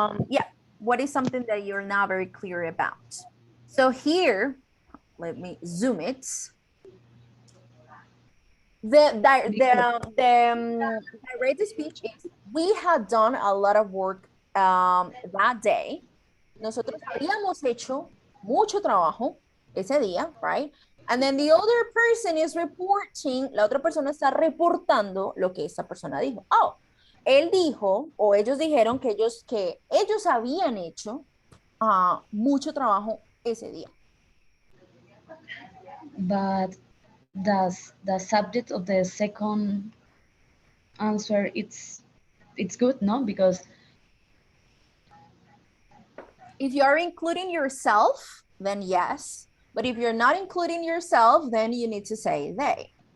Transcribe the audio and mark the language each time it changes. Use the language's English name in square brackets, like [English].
[English] Yeah, what is something that you're not very clear about? So here, let me zoom it. The direct speech is, we had done a lot of work that day. [Spanish] Nosotros habíamos hecho mucho trabajo ese día, [English] right? And then the other person is reporting, [Spanish] la otra persona está reportando lo que esa persona dijo. Oh, él dijo, o ellos dijeron que ellos habían hecho mucho trabajo ese día. [English] But does the subject of the second answer it's good, no? Because If you are including yourself, then yes. But if you're not including yourself, then you need to say they.